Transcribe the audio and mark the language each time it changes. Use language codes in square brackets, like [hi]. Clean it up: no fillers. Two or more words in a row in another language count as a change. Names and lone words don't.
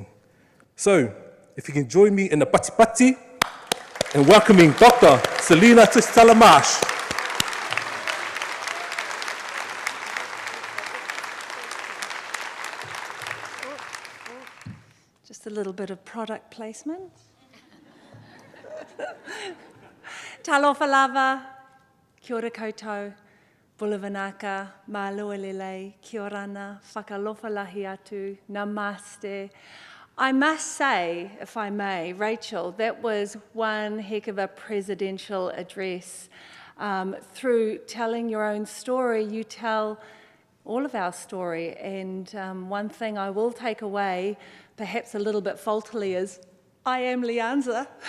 [en] So, if you can join me in the [sm] pati pati [en] and welcoming Dr. Selina Tusitala Marsh. Just a little bit of product placement. [sm] Talofa lava, [mi] kia ora koutou, bulavanaka, malualele, [rar] kia orana, [niu] whakalofa lahi atu, [en] namaste. I must say, if I may, Rachel, that was one heck of a presidential address. Through telling your own story, you tell all of our story, and one thing I will take away, perhaps a little bit faultily, is I am LIANZA.